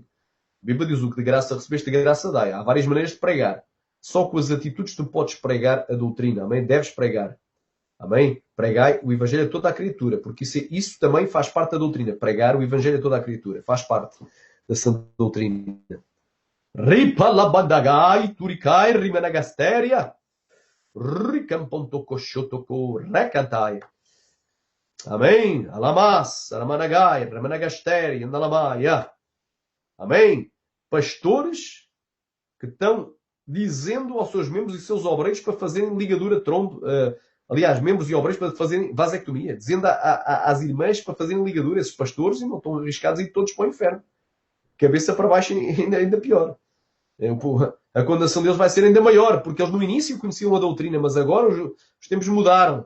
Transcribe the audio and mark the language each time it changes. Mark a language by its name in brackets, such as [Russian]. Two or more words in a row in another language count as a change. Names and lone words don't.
[Portuguese] A Bíblia diz o que de graça recebeste, de graça dai. Há várias maneiras de pregar. Só com as atitudes tu podes pregar a doutrina. Amém? Deves pregar. Amém? Pregai o Evangelho a toda a criatura. Porque isso também faz parte da doutrina. Pregar o Evangelho a toda a criatura. Faz parte da santa doutrina. Ripa labandagai, turikai, rimanagasteria. Ricampontocosciotoko, recantai. Amém? Alamas, Aramanagai, Ramanagasteri, Andalamaya. Amém? Pastores que estão dizendo aos seus membros e seus obreiros para fazerem ligadura trombo, aliás, membros e obreiros para fazerem vasectomia, dizendo às irmãs para fazerem ligadura, esses pastores, e não estão arriscados a ir todos para o inferno. Cabeça para baixo ainda pior. A condenação deles vai ser ainda maior, porque eles no início conheciam a doutrina, mas agora os tempos mudaram.